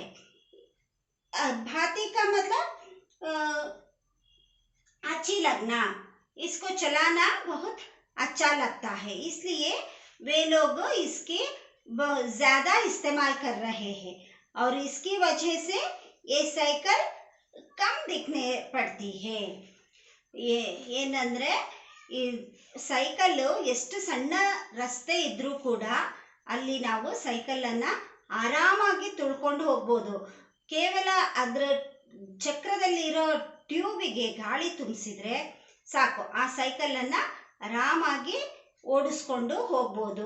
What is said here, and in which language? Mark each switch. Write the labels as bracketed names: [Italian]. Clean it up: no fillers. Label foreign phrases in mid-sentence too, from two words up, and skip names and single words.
[Hindi] भाती का मतलब अच्छी लगना, इसको चलाना बहुत अच्छा लगता है, इसलिए वे लोग इसके ज़्यादा इस्तेमाल कर रहे हैं और इसकी वजह से ये साइकिल कम दिखने पड़ती है। [Kannada] ಏನಂದ್ರೆ ಈ ಸೈಕಲ್ ಎಷ್ಟು ಸಣ್ಣ ರಸ್ತೆ ಇದ್ರೂ ಕೂಡ ಅಲ್ಲಿ ನಾವು ಸೈಕಲನ್ನು ಆರಾಮಾಗಿ ತುಳ್ಕೊಂಡು ಹೋಗ್ಬೋದು. ಕೇವಲ ಅದರ ಚಕ್ರದಲ್ಲಿರೋ ಟ್ಯೂಬಿಗೆ ಗಾಳಿ ತುಂಬಿಸಿದ್ರೆ ಸಾಕು, ಆ ಸೈಕಲನ್ನು ಆರಾಮಾಗಿ ಓಡಿಸ್ಕೊಂಡು ಹೋಗ್ಬೋದು.